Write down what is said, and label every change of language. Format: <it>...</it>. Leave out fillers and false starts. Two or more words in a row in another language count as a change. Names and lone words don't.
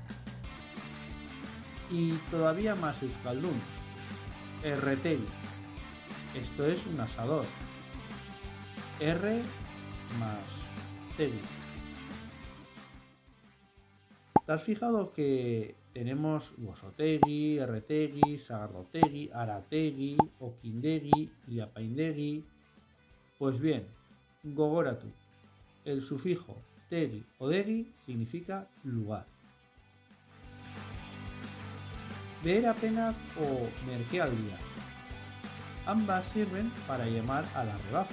<es>Y todavía más euskaldun, erretegi, esto es un asador. R más tegi. ¿Te has fijado que tenemos</es> <eu>gosotegi, erretegi, sagardotegi, arategi, okindegi</eu> <es>y apaindegi? Pues bien, gogoratu. El sufijo tegi o degi significa lugar.</es> <eu>Beherapenak o merkealdia.</eu> <es>Ambas sirven para llamar a la rebaja.</es>